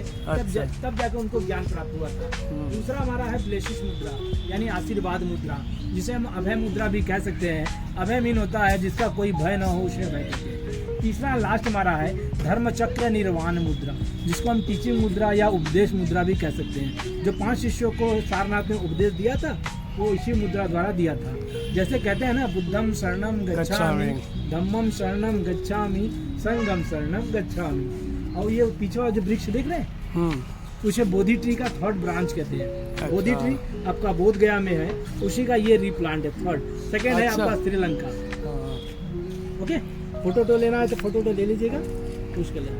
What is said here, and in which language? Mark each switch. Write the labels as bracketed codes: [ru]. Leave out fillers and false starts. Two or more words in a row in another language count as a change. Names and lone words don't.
[hi] तब जाकर उनको ज्ञान प्राप्त हुआ था। दूसरा हमारा है ब्लेसिस मुद्रा यानी आशीर्वाद मुद्रा, जिसे हम अभय मुद्रा भी कह सकते हैं। अभय मीन होता है जिसका कोई भय न हो, उसे भय कहते हैं। तीसरा लास्ट हमारा है धर्म चक्र निर्वाण मुद्रा, जिसको हम टीचिंग मुद्रा या उपदेश मुद्रा भी कह सकते हैं। जो 5 शिष्यों को सारनाथ में उपदेश दिया था वो इसी मुद्रा द्वारा दिया था। जैसे कहते हैं ना, [pi] बुद्धम शरणम गच्छामि, धम्मम शरणम गच्छामि, संगम शरणम गच्छामि। [hi] और ये पीछे वाला जो वृक्ष देख रहे हैं उसे बोधि ट्री का 3rd ब्रांच कहते हैं। बोधि ट्री आपका बोध गया में है, उसी का ये रीप्लांट है 3rd। सेकेंड है आपका श्रीलंका। ओके, फोटो तो लेना है तो फोटो तो ले लीजिएगा, उसके लिए।